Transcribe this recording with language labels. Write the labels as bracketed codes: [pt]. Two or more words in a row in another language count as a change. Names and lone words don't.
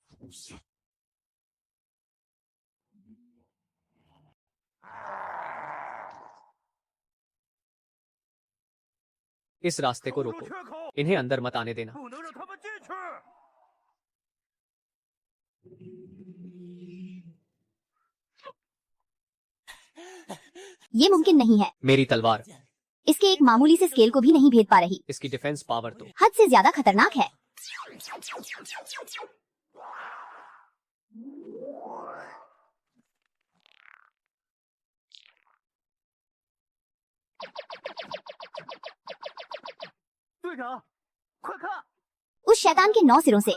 [hi] इस रास्ते को रोको, इन्हें अंदर मत आने देना। [zh] 不能让他们进去。 [hi] ये मुमकिन नहीं है। मेरी तलवार, इसके एक मामूली से स्केल को भी नहीं भेद पा रही। इसकी [en] defense power [hi] तो हद से ज्यादा खतरनाक है। उस शैतान के 9 सिरों से